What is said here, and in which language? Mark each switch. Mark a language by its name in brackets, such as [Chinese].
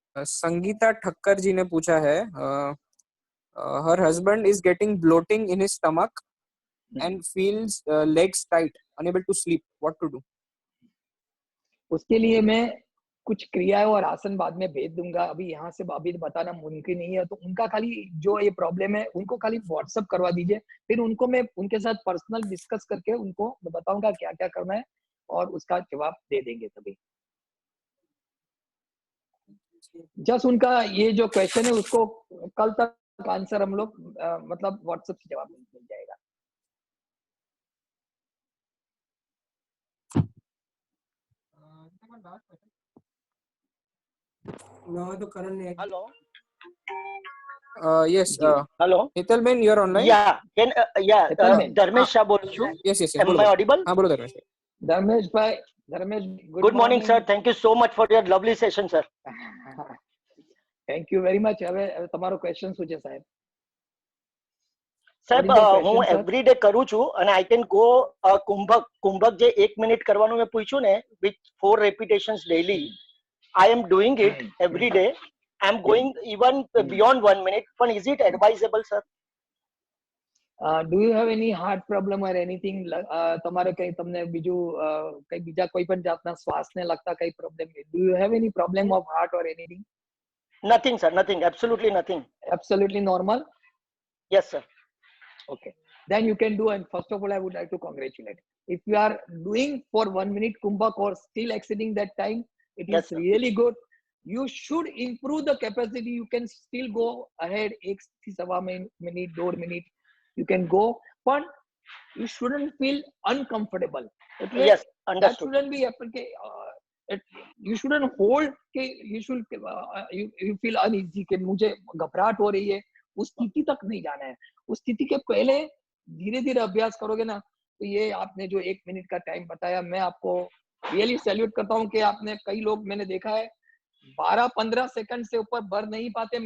[Hindi] संगीता ठक्कर जी ने पूछा है, [English] her husband is getting bloating in his stomach and feels legs tight, unable to sleep. What to do? [Hindi] उसके लिए मैं कुछ क्रियाएं और आसन बाद में भेज दूंगा, अभी यहाँ से अभी बताना मुमकिन नहीं है। तो उनका खाली जो ये प्रॉब्लम है उनको खाली व्हाट्सएप करवा दीजिए, फिर उनको मैं उनके साथ पर्सनल डिस्कस करके उनको मैं बताऊंगा क्या क्या करना है और उसका जवाब दे देंगे तभी। जस्ट उनका ये जो क्वेश्चन है उसको कल तक आंसर हम लोग मतलब व्हाट्सएप से जवाब मिल जाएगा। [English] No, [Hindi] तो करण ने. [English] Hello. Yes. Hello. Hital Ben, you are online. Yeah. [Hindi] Can Dharmesh Shah बोल रहा हूँ. [English] Yes. Am I audible? [Hindi] हाँ, बोलो Dharmesh. धर्मेश भाई, Dharmesh, [English] Good morning, sir. Thank you so much for your lovely session, sir. Thank you very much. [Gujarati] હવે તમારો question શું છે સાહેબ? સાહેબ હું એવરીડે કરું છું અને આઈ કેન ગો કુંભક જે 1 મિનિટ કરવાનું મેં પૂછ્યું ને [English] With 4 repetitions daily. I am doing it every day. I am going even beyond 1 minute. But is it advisable, sir? Do you have any heart problem or anything? [Gujarati] તમારે કઈ તમને બીજું કઈ બીજા કોઈ પણ જાતના શ્વાસને લગતા કઈ problem? [English] Do you have any problem of heart or anything? Nothing, sir. Nothing. Absolutely nothing. Absolutely normal? Yes, sir. Okay. Then you can do, and first of all, I would like to congratulate. If you are doing for 1 minute Kumbhak or still exceeding that time, it is really good. You should improve the capacity. You can still go ahead 1.5 minute, 2 minute. You can go, but you shouldn't feel uncomfortable. Okay? Yes, understood. That shouldn't be you shouldn't hold के you should you feel uneasy [Hindi] कि मुझे घबराहट हो रही है, उस स्थिति तक नहीं जाना है। उस स्थिति के पहले धीरे धीरे अभ्यास करोगे ना, तो ये आपने जो 1 मिनट का टाइम बताया, मैं आपको रियली सैल्यूट करता हूँ कि आपने, कई लोग मैंने देखा है 12-15 सेकंड से ऊपर भर नहीं पाते।